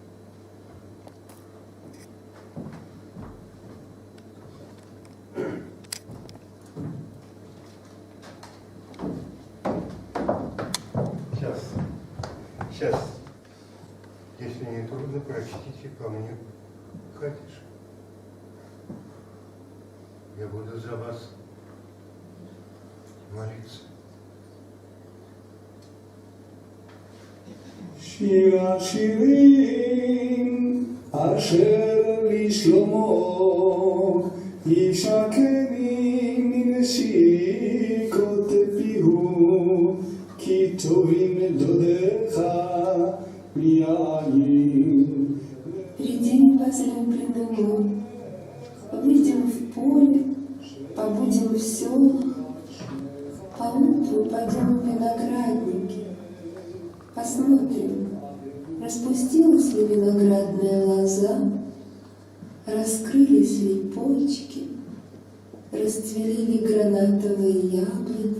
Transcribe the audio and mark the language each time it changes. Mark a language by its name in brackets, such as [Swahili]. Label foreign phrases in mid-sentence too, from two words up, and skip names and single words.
[Russian] Сейчас. Если не трудно, прочтите ко мне Катюш. Я буду за вас молиться. [Hebrew] שיר השירים אשר לשלמה ישקני מנשיקות פיהו כי טובים דודיך מיין. [Russian] Приди, возлюбленный мой, выйдем в поле, побудем в селах, поутру пойдем в виноградники, посмотрим, распустилась ли виноградная лоза, раскрылись ли почки, расцвели ли гранатовые яблони.